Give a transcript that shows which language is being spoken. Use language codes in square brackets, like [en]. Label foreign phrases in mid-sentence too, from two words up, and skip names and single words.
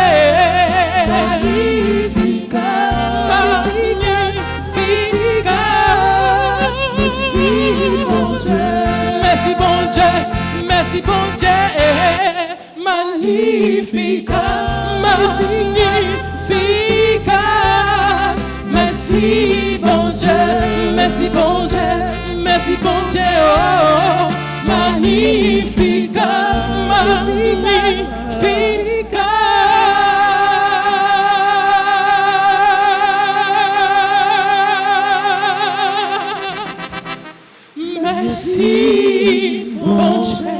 [la] Magnificat, magnificat, [fr] merci bon Dieu, merci bon Dieu, merci bon Dieu. [la] Magnificat, magnificat, [fr] merci bon Dieu, merci bon Dieu, merci bon Dieu. [la] Oh, magnificat, magnificat. [fr] Merci bon Dieu.